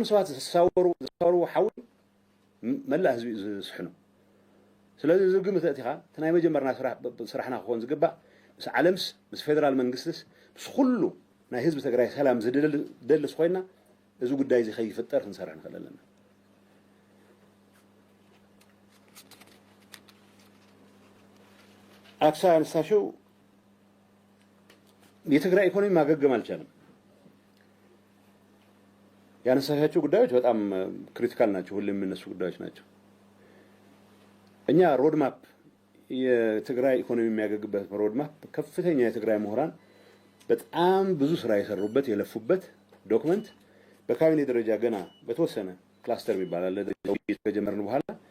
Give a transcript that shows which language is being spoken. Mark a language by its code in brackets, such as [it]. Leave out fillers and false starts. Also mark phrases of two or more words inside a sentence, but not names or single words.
[ti] ሰባት ዝሳወሩ ሓዊ መላእ ህዝቢ ዝስሕኑ ስለዚ እዚ ግምት እቲኻ እቲ ናይ መጀመርና ስራሕና ክኾን ዝግባእ ምስ ዓለምስ ምስ ፌደራል መንግስትስ ምስ ኩሉ ናይ ህዝቢ ትግራይ ሰላም ዝደልስ ኮይና እዚ ጉዳይ እዚ ከይፍጠር ክንሰርሕ ንኽእል ኣለና [am] አክሳ ያነሳሽው የትግራይ ኢኮኖሚ ማገገም አልቻለም ያነሳሻቸው ጉዳዮች በጣም ክሪቲካል ናቸው ሁሉ የሚነሱ ጉዳዮች ናቸው እኛ ሮድማፕ የትግራይ ኢኮኖሚ የሚያገግበት ሮድማፕ ከፍተኛ የትግራይ ምሁራን በጣም ብዙ ስራ የሰሩበት የለፉበት ዶክመንት በካቢኔ ደረጃ ገና በተወሰነ ክላስተር ይባላል ለደረጃው ከጀመርን በኋላ